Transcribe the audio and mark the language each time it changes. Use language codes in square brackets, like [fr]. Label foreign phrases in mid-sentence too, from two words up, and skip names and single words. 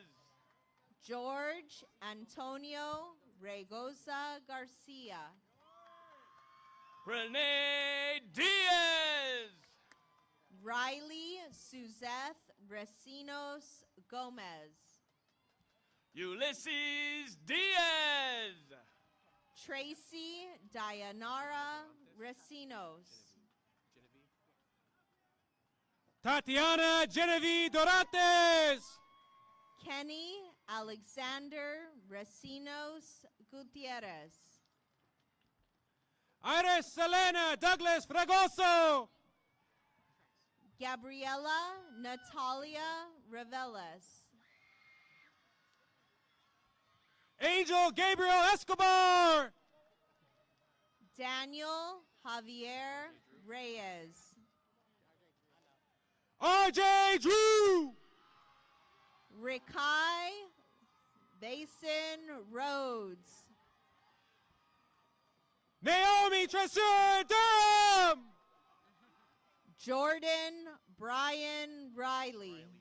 [en] George Antonio Regoza Garcia. Renee Diaz. Riley Suzette Recinos Gomez. Ulysses Diaz. Tracy Dayanara Recinos. Tatiana Genevieve Dorantes. Kenny Alexander Recinos Gutierrez. Iris Selena Douglas Fragoso. Gabriela Natalia Reveles. Angel Gabriel Escobar. Daniel Javier Reyes. RJ Drew. Rikai Basin Rhodes. Naomi Tresor Durham. Jordan Brian Riley.